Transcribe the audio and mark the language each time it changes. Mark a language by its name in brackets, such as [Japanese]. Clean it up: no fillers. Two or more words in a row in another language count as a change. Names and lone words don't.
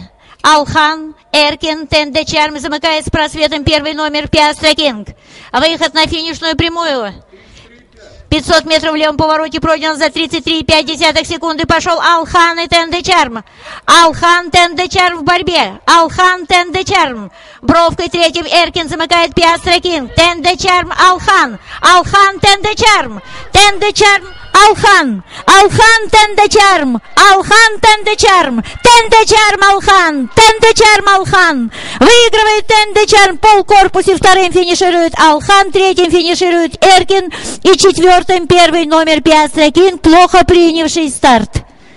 [Russian] Алхан, Эркин, Тенде Чарм замыкает с просветом первый номер Пиастра Кинг. Выход на финишную прямую. 500 метров в левом повороте пройден за 33,5 секунды. Пошел Алхан и Тенде Чарм. Алхан, Тенде Чарм в борьбе. Алхан, Тенде Чарм. Бровкой третьим Эркин замыкает Пиастра Кинг. Тенде Чарм, Алхан. Алхан, Тенде Чарм. Тенде Чарм, Алхан. Алхан, Тенде Чарм. Алхан, Тенде Чарм. Тенде Чарм, Алхан. Тенде Чарм, Алхан. Выигрывает Тенде Чарм. Полкорпусе вторым финиширует Алхан. Третьим финиширует Эркин. И четвертым первый номер Пиастра Кинг, плохо принявший старт.